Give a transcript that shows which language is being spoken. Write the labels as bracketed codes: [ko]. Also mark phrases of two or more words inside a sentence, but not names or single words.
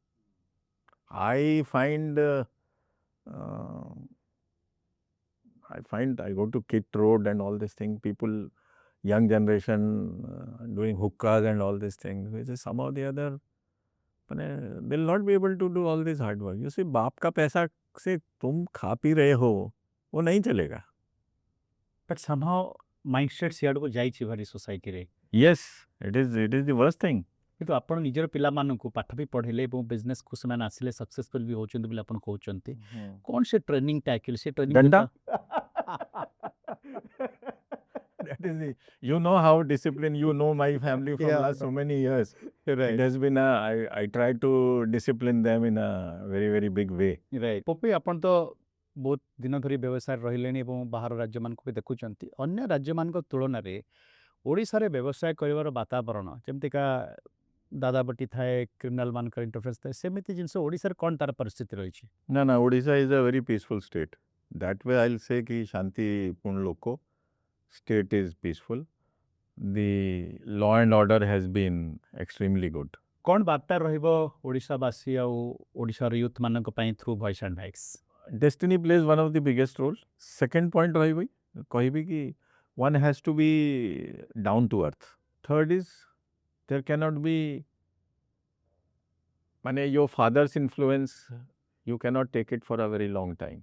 [en] I find I go to Kit Road and all this thing, people, young generation doing hookahs and all these things, which is somehow or the other they'll not be able to do all this hard work. You see, [hi] बाप का पैसा से तुम खा पी रहे हो, वो नहीं चलेगा. [en] but somehow mindset [or] ସିଆଡ଼ କୁ ଯାଇଛି ଭାରି ସୋସାଇଟି ରେ. [en] Yes, it is the worst thing. [or] କିନ୍ତୁ ଆପଣ ନିଜର ପିଲାମାନଙ୍କୁ ପାଠ ବି ପଢ଼େଇଲେ ଏବଂ ବିଜନେସକୁ ସେମାନେ ଆସିଲେ ସକ୍ସେସଫୁଲ ବି ହେଉଛନ୍ତି ବୋଲି ଆପଣ କହୁଛନ୍ତି. କ'ଣ ସେ ଟ୍ରେନିଂଟା ଆକ୍ଚୁଆଲି ସେ ଟ୍ରେନିଂ Danda. [en] That is the, you know how disciplined, you know my family from Yeah. last so many years. ରାଇଟ୍ It has been I try to discipline them in a very, very big way. ରାଇଟ୍. [or] ପପି ଆପଣ ତ ବହୁତ ଦିନ ଧରି ବ୍ୟବସାୟରେ ରହିଲେଣି ଏବଂ ବାହାର ରାଜ୍ୟମାନଙ୍କୁ ବି ଦେଖୁଛନ୍ତି. ଅନ୍ୟ ରାଜ୍ୟମାନଙ୍କ ତୁଳନାରେ ଓଡ଼ିଶାରେ ବ୍ୟବସାୟ କରିବାର ବାତାବରଣ ଯେମିତିକା ଦାଦାବଟି ଥାଏ, କ୍ରିମିନାଲ ମାନଙ୍କର ଇଣ୍ଟରଫେରେନ୍ସ ଥାଏ, ସେମିତି ଜିନିଷ ଓଡ଼ିଶାରେ କ'ଣ ତାର ପରିସ୍ଥିତି ରହିଛି? [en] No, Odisha is a very peaceful state. That way I'll say कि [or] ଶାନ୍ତିପୂର୍ଣ୍ଣ ଲୋକୋ, [en] state is peaceful. The law and order has been extremely good. [or] କ'ଣ ବାର୍ତ୍ତା ରହିବ ଓଡ଼ିଶାବାସୀ ଆଉ ଓଡ଼ିଶାର ୟୁଥ୍ ମାନଙ୍କ ପାଇଁ [en] through Voice and Vibes? Destiny plays one of the biggest roles. Second point କହିବି कि one has to be down to earth. Third is there cannot be your father's influence, you cannot take it for a very long time.